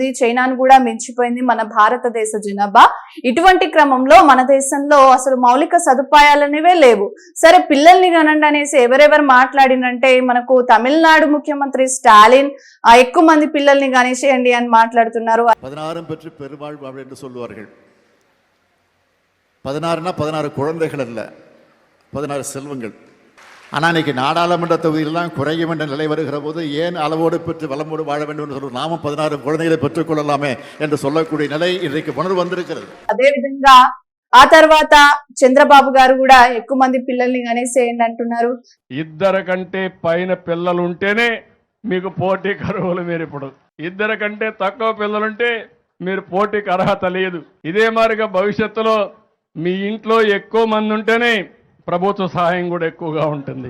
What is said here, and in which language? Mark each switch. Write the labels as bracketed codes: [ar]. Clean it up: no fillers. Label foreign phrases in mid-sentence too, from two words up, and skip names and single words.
[te] చైనాను కూడా మించిపోయింది మన భారతదేశ జనాభా. ఇటువంటి క్రమంలో మన దేశంలో అసలు మౌలిక సదుపాయాలనేవే లేవు. సరే, పిల్లల్ని కనండి అనేసి ఎవరెవరు మాట్లాడినంటే మనకు తమిళనాడు ముఖ్యమంత్రి స్టాలిన్ ఎక్కువ మంది పిల్లల్ని గణేసేయండి అని మాట్లాడుతున్నారు. [ta] 16 பெற்று பெருவாழ்வு என்று சொல்லுவார்கள். 16 குழந்தைகள் அல்ல, 16 செல்வங்கள். ஆனால் இன்னைக்கு நாடாளுமன்ற தொகுதியிலாம் குறையும் என்ற நிலை வருகிற போது ஏன் அளவோடு பெற்று வளமோடு வாழ வேண்டும் என்று சொல்லுவோம். நாமும் 16 குழந்தைகளை பெற்றுக் கொள்ளலாமே என்று சொல்லக்கூடிய நிலை இன்றைக்கு உணர்வு வந்திருக்கிறது. [te] అదే విధంగా ఆ తర్వాత చంద్రబాబు గారు కూడా ఎక్కువ మంది పిల్లల్ని గణేసేయండి అంటున్నారు. ఇద్దరు కంటే పైన పిల్లలు ఉంటేనే మీకు పోటీకి అర్హులు. మీరు ఇప్పుడు ఇద్దరు కంటే తక్కువ పిల్లలుంటే మీరు పోటీకి అర్హత లేదు. ఇదే మాదిరిగా భవిష్యత్తులో మీ ఇంట్లో ఎక్కువ మంది ఉంటేనే ప్రభుత్వ సహాయం కూడా ఎక్కువగా ఉంటుంది.